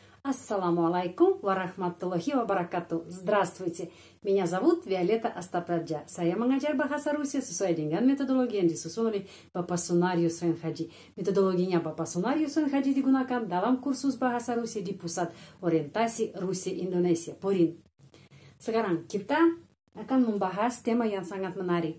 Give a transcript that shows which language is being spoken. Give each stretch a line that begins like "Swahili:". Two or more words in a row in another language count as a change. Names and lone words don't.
Arabic: السلام عليكم ورحمة الله وبركاته.
Russian: Здравствуйте. Меня зовут Виолетта Астапраджа.
Indonesian: Saya mengajar bahasa Rusia sesuai dengan metodologi yang disusun oleh Bapak Sunarius Renhaji. Metodologinya Bapak Sunarius Renhaji digunakan dalam kursus bahasa Rusia di Pusat Orientasi Rusia Indonesia, PORIN. Sekarang kita akan membahas tema yang sangat menarik.